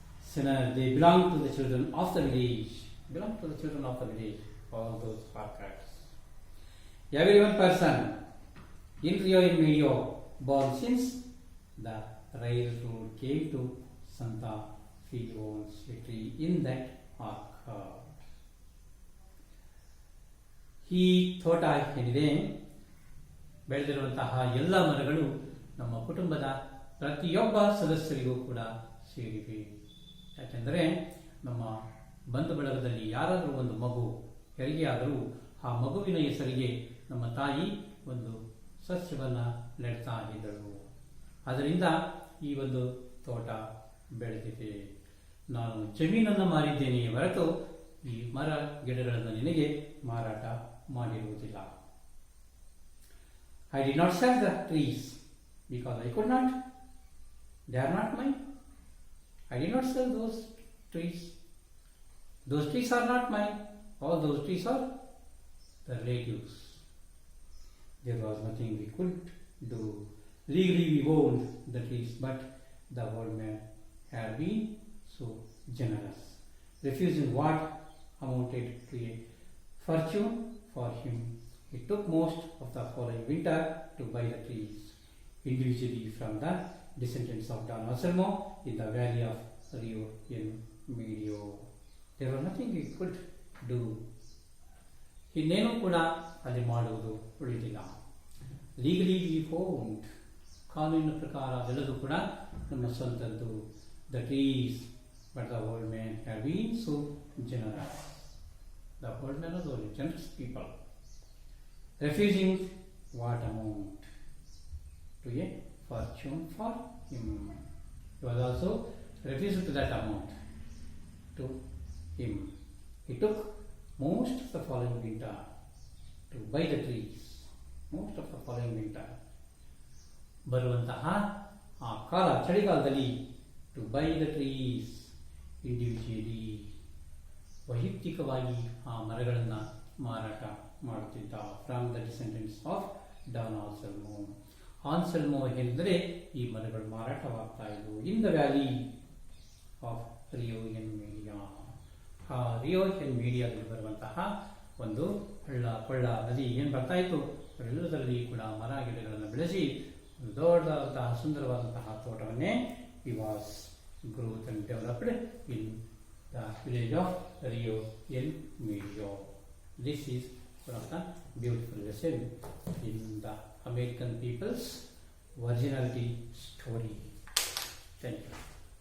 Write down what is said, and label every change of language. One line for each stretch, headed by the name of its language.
English: Sinner, they belong to the children of the village. Belong to the children of the village. All those orchards. Every one person in Rio and Medio born since the railroad came to Santa Fe owns a tree in that orchard.
Kannada: ಈ ತೋಟ ಏನಿದೆ, ಬೆಳೆದಿರುವಂತಹ ಎಲ್ಲ ಮರಗಳು ನಮ್ಮ ಕುಟುಂಬದ ಪ್ರತಿಯೊಬ್ಬ ಸದಸ್ಯರಿಗೂ ಕೂಡ ಸೇರಿವೆ. ಯಾಕೆಂದರೆ ನಮ್ಮ ಬಂಧು ಬಳಗದಲ್ಲಿ ಯಾರಾದರೂ ಒಂದು ಮಗು ಹೆರಿಗೆಯಾದರೂ ಆ ಮಗುವಿನ ಹೆಸರಿಗೆ ನಮ್ಮ ತಾಯಿ ಒಂದು ಸಸ್ಯವನ್ನು ನೆಡ್ತಾ ಇದ್ದಳು. ಅದರಿಂದ ಈ ಒಂದು ತೋಟ ಬೆಳೆದಿದೆ. ನಾನು ಜಮೀನನ್ನು ಮಾರಿದ್ದೇನೆ ಹೊರತು ಈ ಮರ ಗಿಡಗಳನ್ನು ನಿನಗೆ ಮಾರಾಟ ಮಾಡಿರುವುದಿಲ್ಲ.
English: I did not sell the trees because I could not. They are not mine. I did not sell those trees. Those trees are not mine. All those trees are the relatives. There was nothing we could do. legally we owned the trees, but the old man had been so generous, refusing what amounted to a fortune for him. He took most of the following winter to buy the trees individually from the descendants of Don Anselmo in the valley of Rio in Medio. There was nothing he could do.
Kannada: ಇನ್ನೇನು ಕೂಡ ಅಲ್ಲಿ ಮಾಡುವುದು ಉಳಿದಿಲ್ಲ.
English: legally we found,
Kannada: ಕಾನೂನಿನ ಪ್ರಕಾರ ಅದೆಲ್ಲದೂ ಕೂಡ ನಮ್ಮ ಸ್ವಂತದ್ದು.
English: The trees but the old man have been so generous. The old man was very generous people, refusing what amount to a fortune for him. He was also refused to that amount to him. He took most of the following winter to buy the trees. Most of the following winter.
Kannada: ಬರುವಂತಹ ಆ ಕಾಲ ಚಳಿಗಾಲದಲ್ಲಿ
English: to buy the trees individually,
Kannada: ವೈಯಕ್ತಿಕವಾಗಿ ಆ ಮರಗಳನ್ನು ಮಾರಾಟ ಮಾಡುತ್ತಿದ್ದ.
English: From the descendants of Don Anselmo.
Kannada: ಆನ್ಸೆಲ್ಮೋ ಎಂದರೆ ಈ ಮರಗಳು ಮಾರಾಟವಾಗ್ತಾ ಇದ್ವು
English: In the valley of Rio en Medio.
Kannada: ಆ ರಿಯೋ ಎನ್ ಮೀಡಿಯಾದಲ್ಲಿ ಬರುವಂತಹ ಒಂದು ಹಳ್ಳ ಕೊಳ್ಳ ನದಿ ಏನು ಬರ್ತಾ ಇತ್ತು, ಎಲ್ಲದರಲ್ಲಿ ಕೂಡ ಮರ ಗಿಡಗಳನ್ನು ಬೆಳೆಸಿ ಒಂದು ದೊಡ್ಡದಾದಂತಹ ಸುಂದರವಾದಂತಹ ತೋಟವನ್ನೇ
English: he was growth and developed in the village of Rio in Medio. This is one of the beautiful lesson in the American people's virginality story. Thank you.